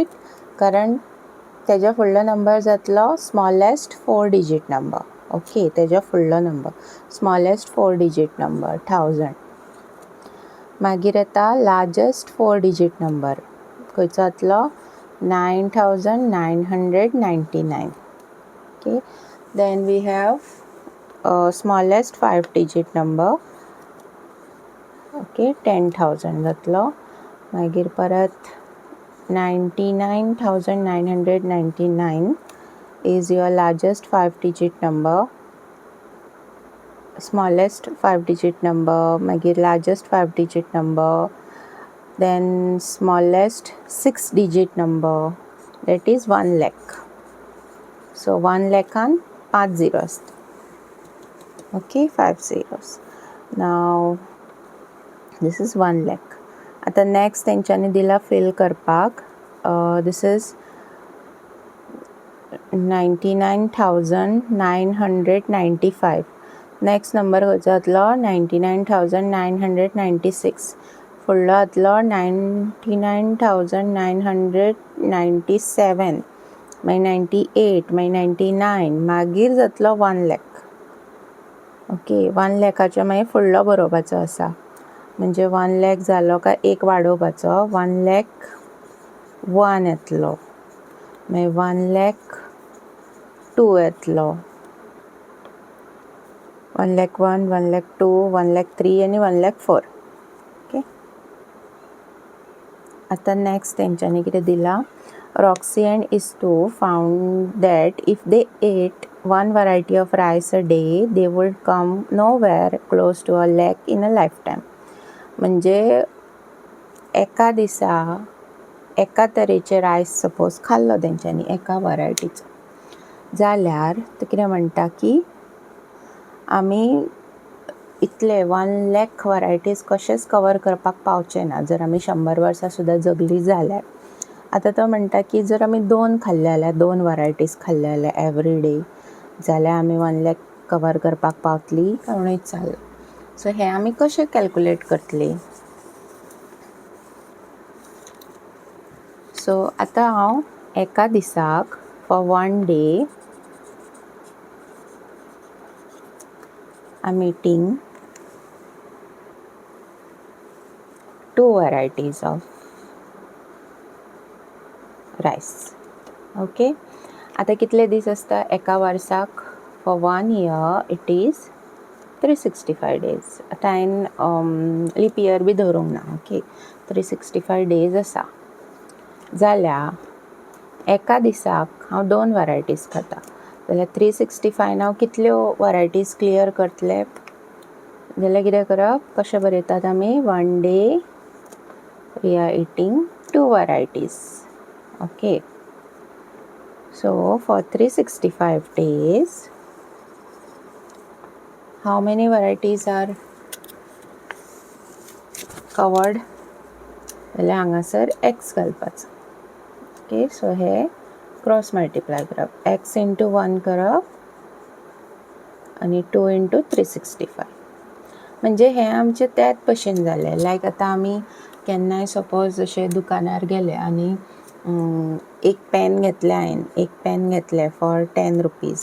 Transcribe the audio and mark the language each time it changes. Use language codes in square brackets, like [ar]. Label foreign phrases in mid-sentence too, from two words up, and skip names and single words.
[kok] कारण तेज्या फुडलो नंबर जातलो [en] smallest 4 digit number. [kok] ओके, तेज्या फुडलो नंबर [en] smallest 4 digit number [kok] 1000. मागीर येता [en] largest 4 digit number [kok] खंयचो जातलो? 9999. [en] Okay, then we have smallest 5 digit number. [kok] Okay, 10,000 जातलो. मागीर परत [en] 99,999 is your largest 5 digit number. Smallest 5 digit number, मागीर largest 5 digit number, then smallest 6 digit number, that is 1 lakh. So 1 lakhan 5 zeros. Okay, 5 zeros. Now this is 1 lakh. [kok] आता next तेंच्यांनी दिला fill करपाक. [en] This is 99,995. next number [kok] खंयचो जातलो? 99,996. फुडलो जातलो 99,997, मागीर 98, मागीर 99, मागीर जातलो 1 lakh. ओके, 1 lakhच्या मागीर फुडलो बरोवपाचो आसा. म्हणजे 1 lakh जालो काय एक वाडोवपाचो, 1 lakh 1 येतलो. मागीर 1,02,000 येतलो, 1,01,000, 1,02,000, 1,03,000 आनी 1,04,000. ओके. आतां नेक्स्ट तेंच्यांनी कितें दिलां, [en] Roxy and Istu found that if they ate one variety of rice a day, they would come nowhere close to 1,00,000 in a lifetime. [kok] म्हणजे एका दिसा एका तरेचे रायस सपोज खाल्लो तेंच्यांनी एका वरायटीचो, जाल्यार ते कितें म्हणटा की आमी इतले 1,00,000 वरायटीज कशेंच कवर करपाक पावचे ना जर आमी 100 वर्सां सुद्दां जगली जाल्यार. आतां तो म्हणटा की जर आमी 2 खाल्ले जाल्यार 2 वरायटीज खाल्ले जाल्यार [en] every day, [kok] जाल्यार आमी 1,00,000 कवर करपाक पावतली काय उणीच जालें. सो हें आमी कशें कॅल्कुलेट करतली. [en] सो [kok] आतां हांव एका दिसाक [en] for 1 day I am eating 2 varieties of rice. [kok] ओके. आतां कितले दीस आसता एका वर्साक, [en] for 1 year it is 365 days. [kok] आतां हांवें [en] leap year [kok] बी धरूंक ना. ओके. [en] 365 days [kok] आसा, जाल्यार एका दिसाक हांव 2 वरायटीज खाता, जाल्यार 365 हांव कितल्यो वरायटीज क्लियर करतले, जाल्यार कितें करप, कशें बरयतात आमी [en] 1 day we are eating 2 varieties. Okay. So for 365 days, how many varieties are covered? [kok] जाल्यार हांगासर x घालपाचो. ओके. सो हे [en] cross multiply [kok] करप, x इंटू 1 करप आनी 2 इंटू 365. म्हणजे हें आमचें त्याच भशेन जालें. लायक आतां आमी केन्नाय सपोज अशें दुकानार गेले आनी एक पेन घेतलें, हांवें एक पेन घेतलें [en] for 10 rupees.